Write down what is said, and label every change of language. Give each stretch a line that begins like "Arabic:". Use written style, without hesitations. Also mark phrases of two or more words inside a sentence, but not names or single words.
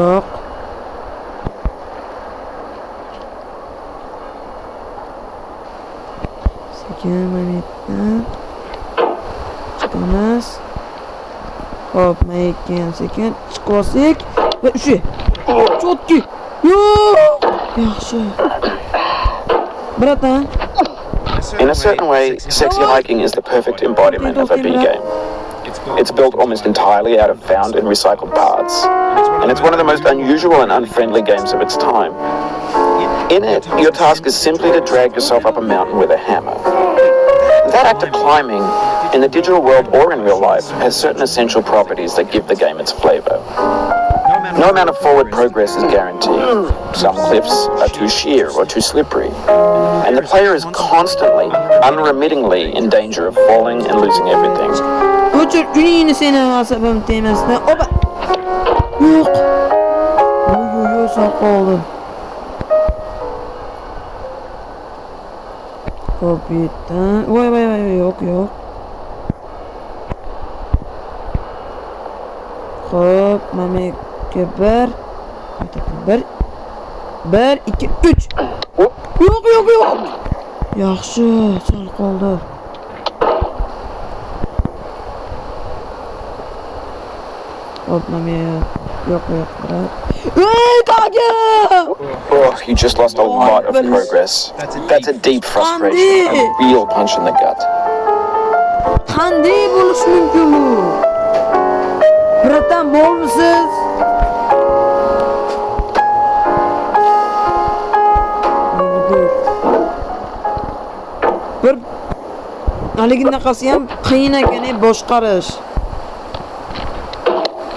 Uzbek: Sekin minutdan chiqamiz. Hop, mayken sekin chiqosak va shu. Chotki. Yo'q. Yaxshi. Bratan.
English: In a certain way, Sexy Hiking is the perfect embodiment of a B game. It's built almost entirely out of found and recycled parts, and it's one of the most unusual and unfriendly games of its time. In it, your task is simply to drag yourself up a mountain with a hammer. That act of climbing, in the digital world or in real life, has certain essential properties that give the game its flavor. No amount of forward progress is guaranteed. Some cliffs are too sheer or too slippery, and the player is constantly, unremittingly in danger of falling and losing everything.
Uzbek: Yo'q. Hop, mameka 1 2 3. Yo'q. Yaxshi, sal qoldi. Hop, mameka. Yo'q, brat.
English: Oh, you just lost a lot of progress. That's a deep frustration, a real punch in the gut.
Uzbek: Qanday bo'lishi mumkin bu? Bratan, bo'lmisiz? Bir haligindaqasi ham qiyin ekan boshqarish.